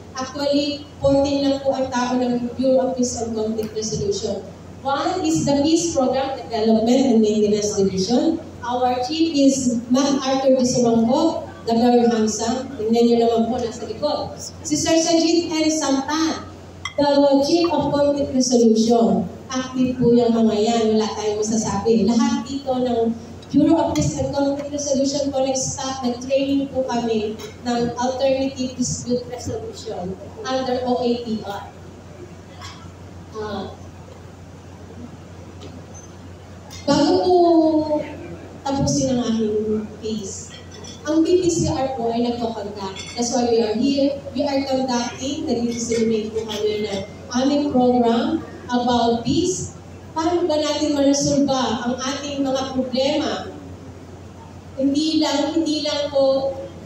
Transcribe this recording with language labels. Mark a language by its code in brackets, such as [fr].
[tl] Actually, 14 lang po ang tao ng Bureau of Peace and Conflict Resolution. [en] One is the Peace Program Development and Maintenance Division. Our chief is MacArthur de Sumanggo, the very handsome. [tl] Tingnan nyo naman po nasa likod. Si Sir Sajid N. Santan, [en] the Chief of Conflict Resolution. [tl] Active po yung mga yan, wala tayong masasabi. Lahat dito ng Bureau of Peace and Conflict Resolution po nag-staff, nag-training po kami ng Alternative Dispute Resolution under OAPR. Bago po tapusin ang aking case, ang PPCR po ay nagko-conduct. [en] That's why we are here. We are conducting, [tl] nag-disseminate po kami ng aming [en] program about peace. [tl] Paano ba natin maresolba ang ating mga problema? Hindi lang po